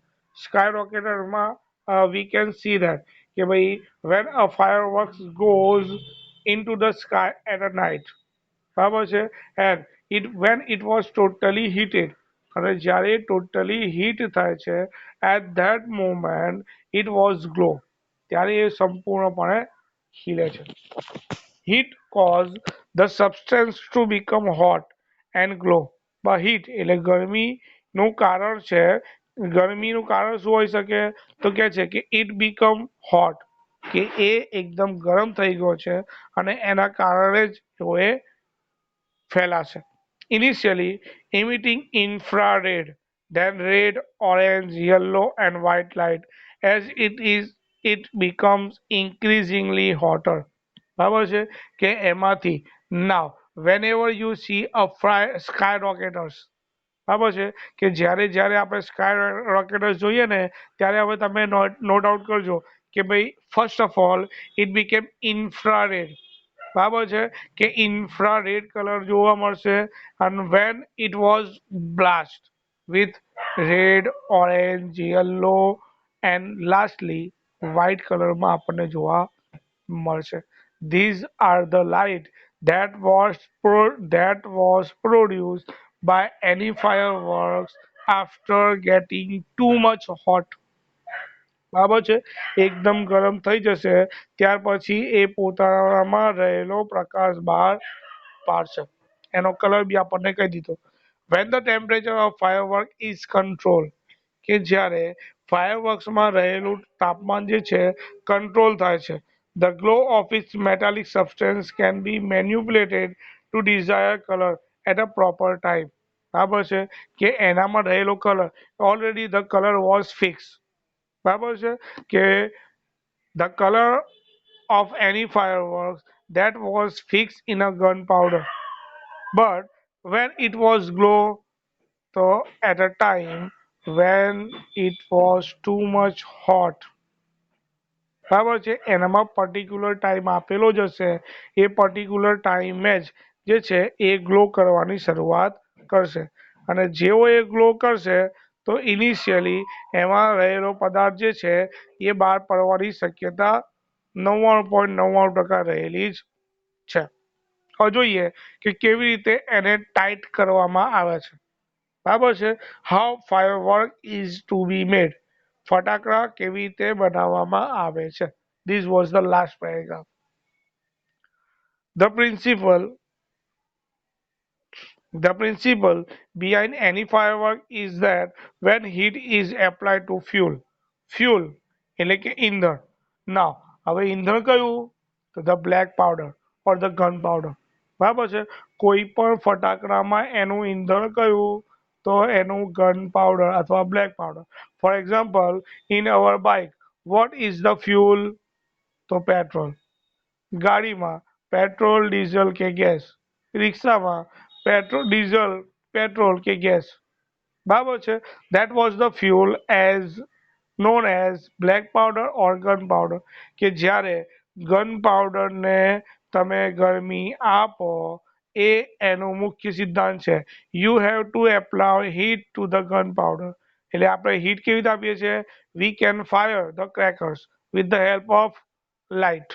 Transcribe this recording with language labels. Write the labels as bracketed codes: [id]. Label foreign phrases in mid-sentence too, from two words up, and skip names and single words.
[en] sky rocketerમાં we can see that, [gu] કે ભાઈ [en] when a fire works goes in to the sky at a night, [gu] બરાબર છે, [en] and when it was totally heated, [gu] અને જ્યારે ટોટલી હીટ થાય છે, [en] at that moment it was glow, [gu] ત્યારે એ સંપૂર્ણપણે ખીલે છે. [en] Heat cause the substance to become hot and glow. [gu] હીટ એટલે ગરમીનું કારણ છે. ગરમીનું કારણ શું હોઈ શકે? તો કે છે કે [en] it become hot, [gu] કે એ એકદમ ગરમ થઈ ગયો છે અને એના કારણે જ એ ફેલાશે. [en] Initially emitting infrared, then red, orange, yellow, and white light. It becomes increasingly hotter. [gu] બરાબર છે કે એમાંથી [en] now whenever you see a skyrocketers, [gu] બરાબર છે કે જ્યારે જ્યારે આપણે સ્કાય રોકેટર્સ જોઈએ ને ત્યારે હવે તમે [en] note out [gu] કરજો કે ભાઈ [en] first of all it became infrared. [gu] બરાબર છે કે ઇન્ફ્રારેડ કલર જોવા મળશે. [en] and when it was blast with red, orange, yellow and lastly white કલરમાં [gu] આપણને જોવા મળશે. [en] These are the light that was produced by any fireworks after getting too much hot. [gu] બરાબર છે એકદમ ગરમ થઈ જશે ત્યાર પછી એ પોતાનામાં રહેલો પ્રકાશ બહાર પાડશે. એનો કલર બી આપણને કહી દીધો. [en] when the temperature of firework is controlled, [gu] કે જ્યારે ફાયરવર્ક્સમાં રહેલું તાપમાન જે છે કંટ્રોલ થાય છે. [en] the glow of its metallic substance can be manipulated to desired color at a proper time. [gu] બરાબર છે કે એનામાં રહેલો કલર [en] already the color was fix. [gu] બરાબર છે કે [en] the color of any fireworks that was fixed in a gunpowder, but when it was glow, so at a time when it was too much hot. [gu] બરાબર છે એનામાં [en] particular time [gu] આપેલો જ હશે. એ [en] particular timeએ [gu] જ જે છે એ ગ્લો કરવાની શરૂઆત કરશે. અને જેવો એ ગ્લો કરશે તો ઇનિશિયલી એમાં રહેલો પદાર્થ જે છે એ બહાર પડવાની શક્યતા 99.99% રહેલી જ છે. હવે જોઈએ કે કેવી રીતે એને ટાઈટ કરવામાં આવે છે. બરાબર છે. [en] how firework is to be made. [gu] ફટાકડા કેવી રીતે બનાવવામાં આવે છે. [en] This was the last paragraph. The principle The principle behind any firework is that when heat is applied to fuel [gu] એટલે કે ઈંધણ. Now હવે ઈંધણ કયું? તો [en] the black powder or the gun powder. [gu] બરાબર છે કોઈ પણ ફટાકડામાં એનું ઈંધણ કયું? તો એનું [en] gun powder [gu] અથવા [en] black powder. for example in our bike what is the fuel? [gu] તો પેટ્રોલ. ગાડીમાં પેટ્રોલ, ડીઝલ કે ગેસ. રિક્ષામાં પેટ્રોલ, ડીઝલ, પેટ્રોલ કે ગેસ. બરાબર છે. [en] That was the fuel as known as black powder or gunpowder. [gu] કે જ્યારે [en] gun powderને [gu] તમે ગરમી આપો એ એનો મુખ્ય સિદ્ધાંત છે. [en] you have to apply heat to the gun powder. [gu] એટલે આપણે હીટ કેવી રીતે આપીએ છીએ? [en] we can fire the crackers with the help of light.